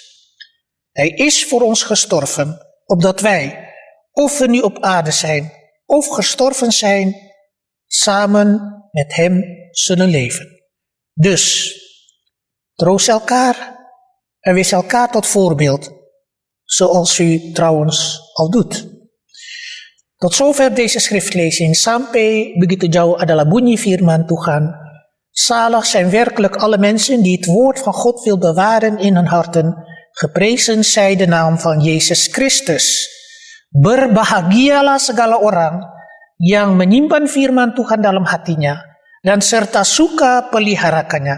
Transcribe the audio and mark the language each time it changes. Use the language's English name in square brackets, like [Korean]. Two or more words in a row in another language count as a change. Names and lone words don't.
[Dutch] Hij is voor ons gestorven, opdat wij, of we nu op aarde zijn, of gestorven zijn, samen met hem zullen leven. Dus, troost elkaar en wees elkaar tot voorbeeld, zoals u trouwens al doet. Tot zover deze schriftlezing. [Indonesian] Sampai begitu jauh adalah bunyi firman Tuhan. [Dutch] Zalig zijn werkelijk alle mensen die het woord van God wil bewaren in hun harten. Geprezen zij de naam van Yesus Christus. [Indonesian] Berbahagialah segala orang yang menyimpan firman Tuhan dalam hatinya dan serta suka peliharakannya.